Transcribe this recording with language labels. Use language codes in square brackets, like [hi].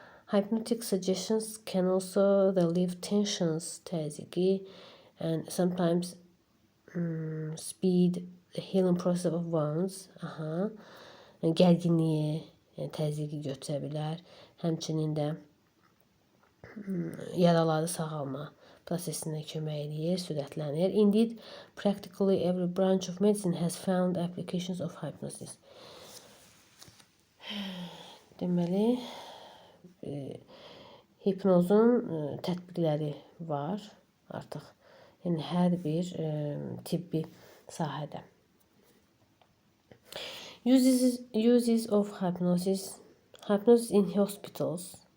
[en] Hypnotic suggestions can also relieve tensions, [az] təzyiqi, [en] and sometimes speed the healing process of wounds. Aha. [az] Gərginliyi, yəni təzyiqi götürə bilər. Həmçinin də yaraları sağalma prosesinə kömək edir, sürətlənir. [en] Indeed, practically every branch of medicine has found applications of hypnosis. [az] Deməli, hipnozun tətbiqləri var artıq. Yəni hər bir tibbi sahədə. [en] Uses of hypnosis. Hypnosis in hospitals.